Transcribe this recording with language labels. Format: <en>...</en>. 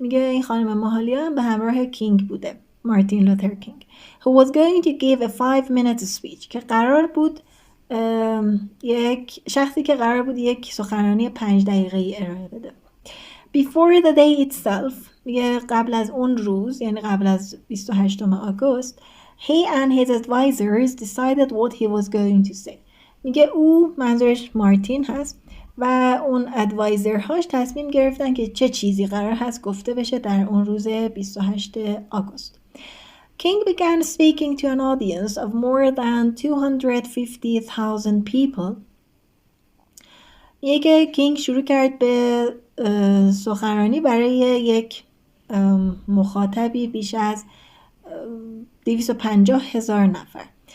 <fa>میگه این خانم ماهالیا به همراه کینگ بوده، مارتین لوتر کینگ،</fa> <en>who was going to give a 5-minute speech،</en> <fa>که قرار بود یک شخصی که قرار بود یک سخنرانی 5 دقیقه‌ای ارائه بده.</fa> <en>Before the day itself،</en> <fa>میگه قبل از اون روز، یعنی قبل از 28 آگوست،</fa> <en>he and his advisors decided what he was going to say.</en> <fa>میگه او، منظورش مارتین هست، و اون ادوایزرهاش تصمیم گرفتن که چه چیزی قرار هست گفته بشه در اون روز 28 آگوست.</fa> <en>King began speaking to an audience of more than 250,000 people.</en> <fa>میگه کینگ شروع کرد به سخنرانی برای یک مخاطبی بیش از 250,000 نفر.</fa>